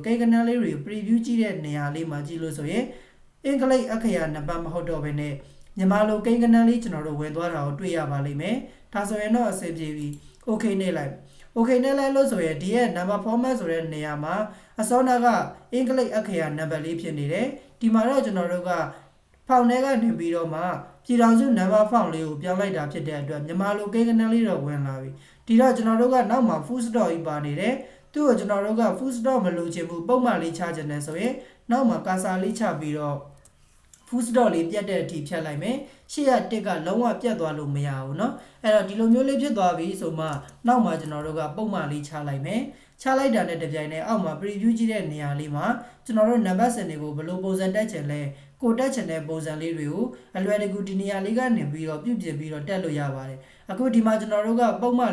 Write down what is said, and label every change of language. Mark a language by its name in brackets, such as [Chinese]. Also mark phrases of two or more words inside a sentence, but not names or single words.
[Burmese] ကိန်းကနန်းလေးတွေ preview ကြည့်တဲ့နေရာလေးမှာကြည့်လို့ဆိုရင်အင်္ဂလိပ်အခရာနံပါတ်မဟုတ်တော့ဘဲနဲ့မြန်မာလိုကိန်းကနန်းလေးကျွန်တော်တို့ဝင်သွားတာကိုတွေ့ရပါလိမ့်မယ်ဒါဆိုရင်တော့အဆင်ပြေပြီ okay နဲ့လိုက် okay နဲ့လိုက် လို့ဆိုရင်ဒီရဲ့ [English] number format [Burmese] ဆိုတဲ့နေရာမှာအစောနာကအင်္ဂလိပ်အခရာနံပါတ်လေးဖြစ်နေတယ်ဒီမှာတော့ကျွန်တော်တို့ကဖောင်ထဲကနေပြီးတော့မှပြည်ထောင်စုနံ ပါတ်ဖောင်လေးကိုပြောင်းလိုက်တာဖြစ်တဲ့အတွက်မြန်မာလိုကိန်းကနန်းလေးတော့ဝင်လာပြီဒီတော့ကျွန်တော်တို့ကနောက်မှာ [English] full stop [Burmese] ကြီးပါနေတယ်သူ့ကိုကျွန်တော်တို့က [English] full stop [Burmese] မလိုချင်ဘူးပုံမှန်လေးချခြင်းနဲ့ဆိုရင်နောက်မှာကာစာလေးချပြီးတော့ [English] full stop [Burmese] လေးပြတ်တဲ့အထိဖြတ်လိုက်မယ်ရှေ့ရတစ်ကလုံးဝပြတ်သွားလို့မရဘူးเนาะအဲ့တော့ဒီလိုမျိုးလေးဖြစ်သွားပြီဆိုမှနောက်မှာကျွန်တော်တို့ကပုံမှန်လေးချလိုက်မယ်ချလိုက်တာနဲ့တပြိုင်နက်အောက်မှာ preview ကြည့်တဲ့နေရာလေးမှာကျွန်တော်တို့နံပါတ်စင်တွေကို ဘယ်လိုပုံစံတက်ချင်လဲကိုတက်ချင်တဲ့ပုံစံလေးတွေကိုအလွယ်တကူဒီနေရာလေးကနေပြီးတော့ပြုပြင်ပြီးတော့တက်လို့ရပါတယ်အခုဒီမှာကျွန်တော်တို့ကပုံမှန်